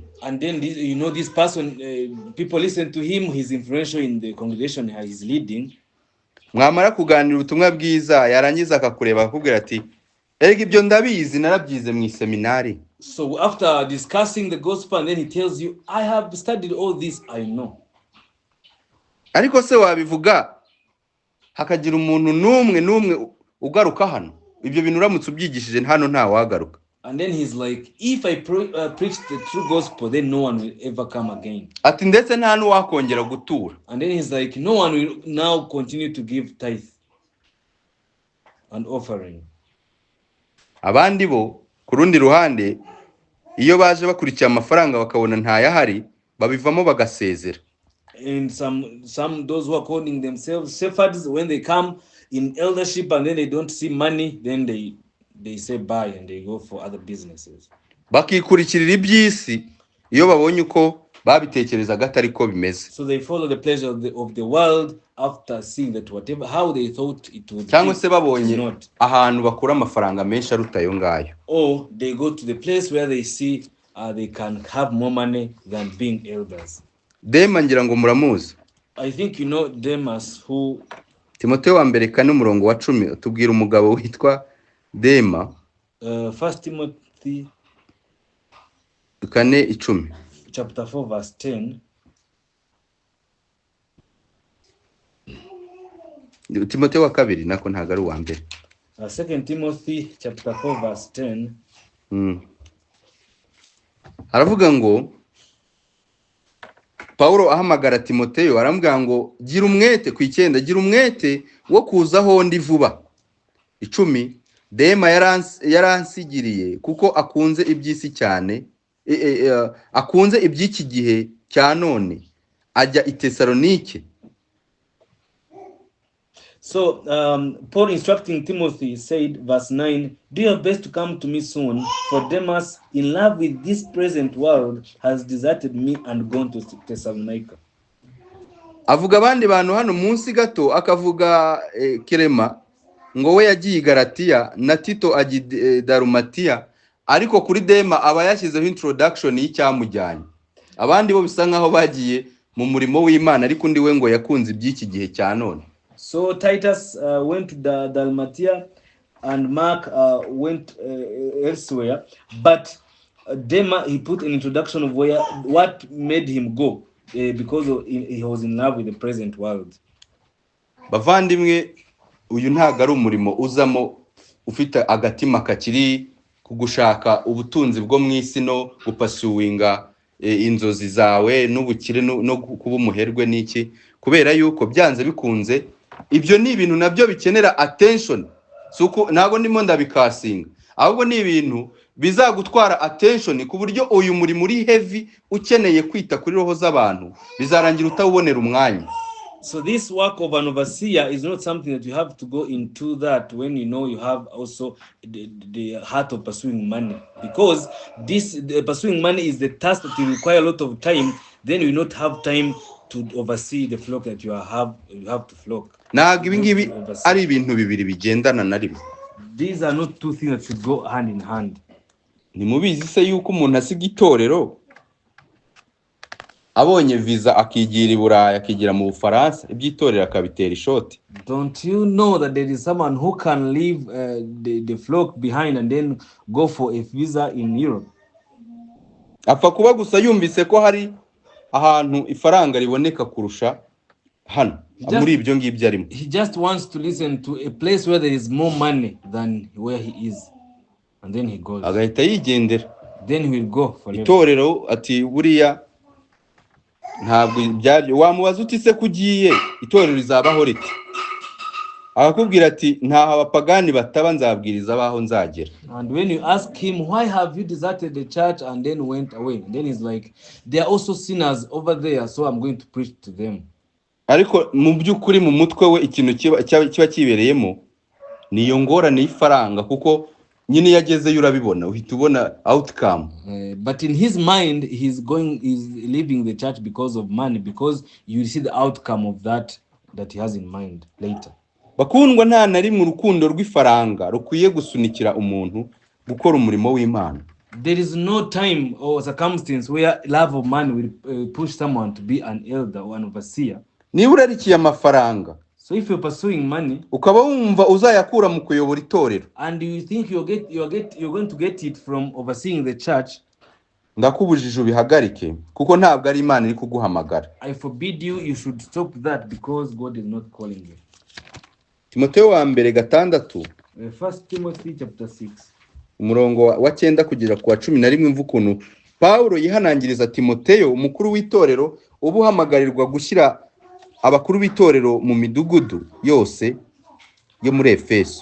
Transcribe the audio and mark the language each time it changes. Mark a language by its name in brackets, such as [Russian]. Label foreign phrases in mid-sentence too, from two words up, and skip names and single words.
[English] And then this person, people listen to him, he's influential in the congregation he is leading. [Kinyarwanda] Mwamara kuganira ubutumwa bwiza, yarangiza akakureba akubwira ati Erega ibyo ndabizi narabyize mu seminari. [English] So after discussing the gospel, and then he tells you, I have studied all this, I know. [Kinyarwanda] Ariko se wabivuga hakagira umuntu n'umwe ugaruka hano? Ibyo bintu uramutse ubyigishije hano nta wagaruka. [English] And then he's like, if I preach the true gospel, then no one will ever come again. [Kinyarwanda] Ati ndetse nta n'uwakongera gutura. [English] And then he's like, no one will now continue to give tithe and offering. [Kinyarwanda] Abandi bo ku rundi ruhande iyo baje bakurikiye amafaranga bakabona ntayahari babivamo bagasezera. [English] And some those who are calling themselves shepherds, when they come in eldership and then they don't see money, then they say bye and they go for other businesses. [Kinyarwanda] Bakikurikirira iby'isi iyo babonye uko babitekerezaga atari ko bimeze. [English] So they follow the pleasure of the world after seeing that whatever how they thought it would be. [Kinyarwanda] Cyangwa se babonye ahantu bakura amafaranga menshi aruta yo ngayo. [English] Or they go to the place where they see they can have more money than being elders. [Kinyarwanda] Dema ngira ngo muramuzi. [English] I think you know Demas, who [Kinyarwanda] Timoteyo wa mbere 4:10 tubwira umugabo witwa Dema. [English] 1 Timothy 4:10. chapter 4 verse 10. [Kinyarwanda] Timoteyo wa kabiri nako ntago ari uwa mbere. [English] 2 Timothy chapter 4 verse 10. [Kinyarwanda] Aravuga ngo Paulo ahamagara Timoteyo aramubwira ngo gira umwete ku 9, gira umwete wo kuzaho ndi vuba. 10 Dema yaransigiriye kuko akunze iby'isi cyane, akunze iby'iki gihe cya none, ajya i Tesalonike. [English] So Paul instructing Timothy said, verse 9, do your best to come to me soon, for Demas, in love with this present world, has deserted me and gone to Thessalonica. [Kinyarwanda] Avuga abandi bantu hano munsi gato akavuga Kirema ngo we yagiye Galatiya na Tito agiye Dalmatia, ariko kuri Dema aba yashyizeho introduction y'icyamujyanye. Abandi bo bisa nkaho bagiye mu murimo w'Imana, ariko undi we ngo yakunze iby'iki gihe cya none. [English] So Titus went to Dalmatia and Mark went elsewhere, but Dema, he put an introduction of what made him go, because he was in love with the present world. [Kinyarwanda] Bavandimwe, uyu ntago ari umurimo uzamo ufite agatima kakiri kugushaka ubutunzi bwo mu isi no gupasuwinga inzozi zawe n'ubukire no kuba umuherwe n'iki, kubera yuko byanze bikunze ibyo ni ibintu nabyo bikenera attention. Suko ntago ndimo ndabikasinga, ahubwo ni ibintu bizagutwara attention ku buryo uyu muri muri heavy ukeneye kwita kuri roho z'abantu bizarangira utawubonera umwanya. [English] So this work of an overseer is not something that you have to go into that when you know you have also the heart of pursuing money, because the pursuing money is the task that will require a lot of time. Then you will not have time to oversee the flock that you have to flock. [Kinyarwanda] Ntago ibingibi ari ibintu bibiri bigendana na rimwe. [English] These are not two things that should go hand in hand. [Kinyarwanda] Ni mubizi se yuko umuntu asiga itorero abonye visa akigira i Burayi akigira mu Bufaransa ibyitorera akabitera ishoti? [English] Don't you know that there is someone who can leave the flock behind and then go for a visa in Europe? [Kinyarwanda] Apfa kuba gusa yumvise ko hari ahantu ifaranga riboneka kurusha hano muri ibyo ngibyo arimo. [English] He just wants to listen to a place where there is more money than where he is, and then he goes. [Kinyarwanda] Agahita yigendera. [English] Then he will go forever. [Kinyarwanda] Itorero ati buriya ntabwo byaryo. Wamubaza uti se kugiye itorero rizabaho riti? Akakubwira ati ntaho abapagani bataba nzabwiriza abaho nzagera. [English] And when you ask him, why have you deserted the church and then went away? And then he's like, there are also sinners over there, so I'm going to preach to them. [Kinyarwanda] Ariko mu by'ukuri mu mutwe we ikintu kiba kibereyemo niyo ngorane y'ifaranga, kuko nyine yageze yurabibona uhita ubona outcome. [English] But in his mind he's leaving the church because of money, because you see the outcome of that he has in mind later. [Kinyarwanda] Bakundwa, nta nari mu rukundo rw'ifaranga rukwiye gusunikira umuntu gukora umurimo w'Imana. [English] There is no time or circumstance where love of money will push someone to be an elder or an overseer. [Kinyarwanda] Niba urarikiye amafaranga, [English] So if you're pursuing money [Kinyarwanda] ukaba wumva uzayakura mu kuyobora itorero, [English] and you think you're going to get it from overseeing the church, [Kinyarwanda] ndakubujije ubihagarike kuko ntabwo ari Imana iri kuguhamagara. [English] I forbid you, you should stop that because God is not calling you. [Kinyarwanda] Timoteyo wa mbere 6 [English] 1 Timothy chapter 6 [Kinyarwanda] umurongo wa 9 kugera ku wa 11 mvu kuntu Paulo yihanangiriza Timoteyo umukuru w'itorero ubuhamagarirwa gushyira abakuru b'itorero mu midugudu yose yo muri Efeso.